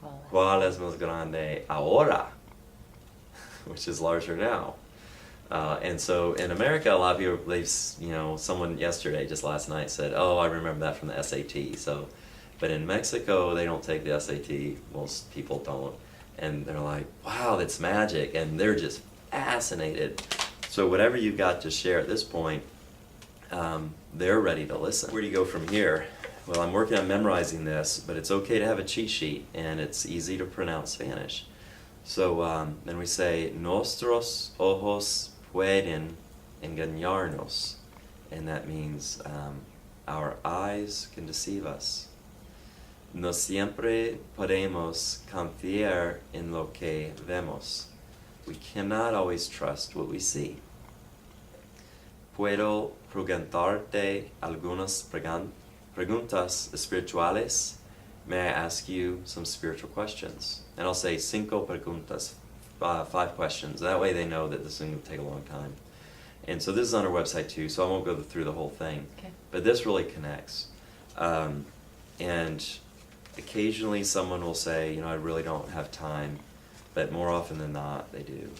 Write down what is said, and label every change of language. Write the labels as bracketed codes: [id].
[es] ¿Cuál es más grande ahora? [en] Which is larger now. And so in America, a lot of people, someone yesterday, just last night, said, oh, I remember that from the SAT. But in Mexico, they don't take the SAT. Most people don't. And they're like, wow, that's magic. And they're just fascinated. So whatever you've got to share at this point, they're ready to listen. Where do you go from here? Well, I'm working on memorizing this, but it's okay to have a cheat sheet, and it's easy to pronounce Spanish. So then we say, [es] Nuestros ojos pueden engañarnos, [en] and that means our eyes can deceive us. [es] No siempre podemos confiar en lo que vemos. [en] We cannot always trust what we see. [es] Puedo preguntarte algunas preguntas espirituales? [en] May I ask you some spiritual questions? And I'll say 5 preguntas, 5 questions. That way they know that this thing will take a long time. And so this is on our website too, so I won't go through the whole thing. Okay. But this really connects. And occasionally someone will say, I really don't have time, but more often than not, they do.